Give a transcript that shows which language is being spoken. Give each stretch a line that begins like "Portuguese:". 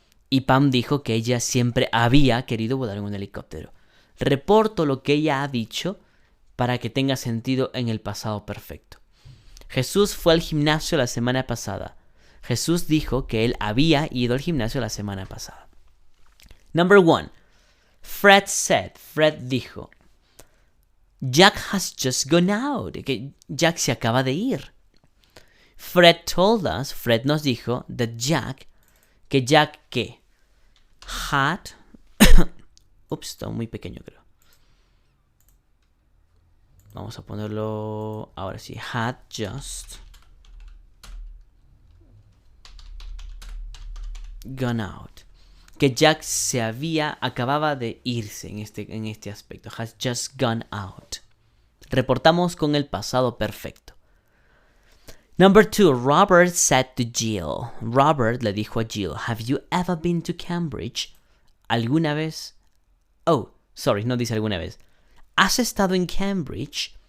Spanish: Y Pam dijo que ella siempre había querido volar en un helicóptero. Reporto lo que ella ha dicho para que tenga sentido en el pasado perfecto. Jesús fue al gimnasio la semana pasada. Jesús dijo que él había ido al gimnasio la semana pasada.
English: Number 1. Fred dijo, Jack has just gone out.
Spanish: Que Jack se acaba de ir. Fred nos dijo that Jack, ¿qué? Had, ups, está muy pequeño creo. Vamos a ponerlo ahora sí.
English: Had just gone out.
Spanish: Que Jack acababa de irse en este aspecto.
English: Has just gone out.
Spanish: Reportamos con el pasado perfecto.
English: Number 2. Robert said to Jill. Robert
Spanish: le dijo a
English: Jill, have you ever been to Cambridge?
Spanish: ¿Alguna vez?
English: Oh, sorry,
Spanish: no dice alguna vez. ¿Has estado en Cambridge?